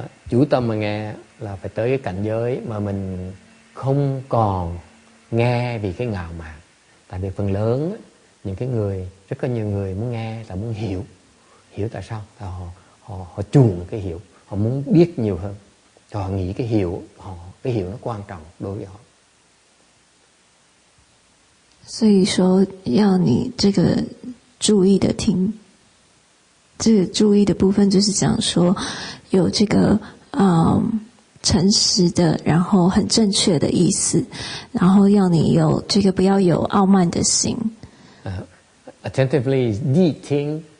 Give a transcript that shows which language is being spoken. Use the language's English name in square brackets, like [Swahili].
[Vietnamese] Chú tâm mà nghe là phải tới cái cảnh giới mà mình không còn nghe vì cái ngạo mạn. Tại vì phần lớn những cái người, rất có nhiều người muốn nghe là muốn hiểu. Hiểu tại sao? Tại họ chuộng cái hiểu, họ muốn biết nhiều hơn. Họ nghĩ cái hiểu nó quan trọng đối với họ. [Chinese] 所以说，要你这个注意的听，这个注意的部分就是讲说，有这个诚实的，然后很正确的意思，然后要你有这个不要有傲慢的心。 [English] Attentively is 谛聽。